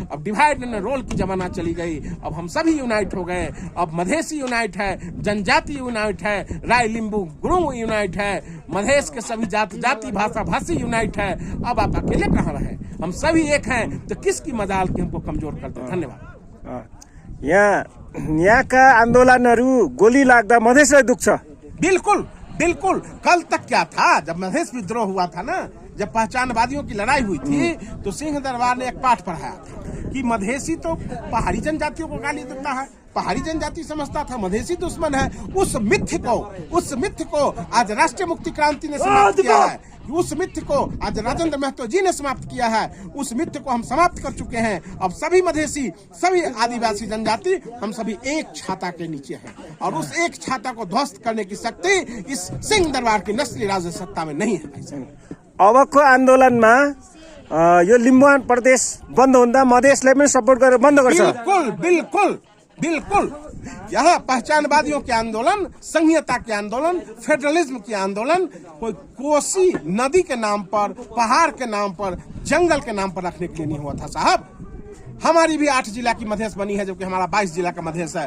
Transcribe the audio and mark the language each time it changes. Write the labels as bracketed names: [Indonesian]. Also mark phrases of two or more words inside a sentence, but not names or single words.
[Hindi] अब [English] divide and rule [Hindi] की जमाना चली गई। अब हम सभी यूनाइट हो गए। अब मधेसी यूनाइट है, जनजाति यूनाइट है, राय लिम्बू गुरुंग यूनाइट है, मधेश के सभी जाति भाषा भाषी यूनाइट है। अब आप अकेले कहाँ रहे? हम सभी एक हैं। तो किसकी मजाल की हमको कमजोर करते? धन्यवाद। [Nepali] यहाँका आन्दोलनहरू गोली लाग्दा मधेसलाई दुख्छ। [Hindi] बिल्कुल। कल तक क्या था, जब मधेश विद्रोह हुआ था ना, जब पहचानवादियों की लड़ाई हुई थी तो सिंह दरबार ने एक पाठ पढ़ाया था कि मधेसी तो पहाड़ी जनजातियों को गाली देता है, पहाड़ी जनजाति समझता था मधेसी दुश्मन है। उस मिथ्य को आज राष्ट्रीय मुक्ति क्रांति ने समाप्त किया है। उस मिथ्य को आज राजेंद्र महतो जी ने समाप्त किया है। उस मिथ्य को हम समाप्त कर चुके हैं। अब सभी मधेसी, सभी आदिवासी जनजाति, हम सभी एक छाता के नीचे हैं। और उस एक छाता को ध्वस्त करने की शक्ति इस सिंह दरबार की नस्ली राज सत्ता में नहीं है। [Nepali] अबको आन्दोलनमा यो लिम्बुवान प्रदेश बन्द हुँदा मधेसलाई पनि सपोर्ट गरेर बन्द गर्छ। [Hindi] बिल्कुल। यहाँ पहचानवादियों के आंदोलन, संघीयता के आंदोलन, फेडरलिज्म के आंदोलन कोई कोसी नदी के नाम पर, पहाड़ के नाम पर, जंगल के नाम पर रखने के लिए नहीं हुआ था साहब। हमारी भी 8 जिला की मधेश बनी है, जबकि हमारा 22 जिला का मधेश है।